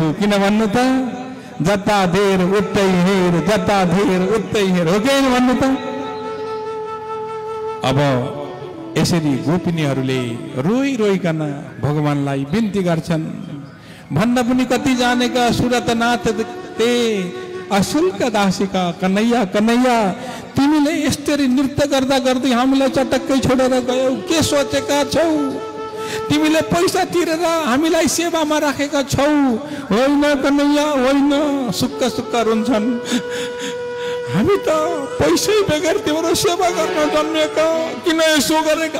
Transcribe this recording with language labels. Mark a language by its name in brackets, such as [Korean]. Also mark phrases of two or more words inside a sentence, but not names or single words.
[Nepali] किन भन्नु त, जता धेर उतै हेर, जता धेर उतै हेर, हो कि भन्नु त। अब यसरी गोपिनीहरूले रोई रोइकन भगवानलाई बिन्ती गर्छन्। भन्न पनि कति जानेका सुरतनाथ ते अशुल्क दासीका कन्हैया कन्हैया, तिमीले यसरी नृत्य गर्दा गर्दै हामीलाई चटक्कै छोडेर गयौ, के सोचेका छौ? तिमीले पैसा तिरेर हामीलाई सेवामा राखेका छौ? होइन कन्हैया होइन, सुक्क सुक्क रुन्छन्। हामी त पैसै बेगर तिम्रो सेवा गर्न जन्मेका, किन यसो गरेका?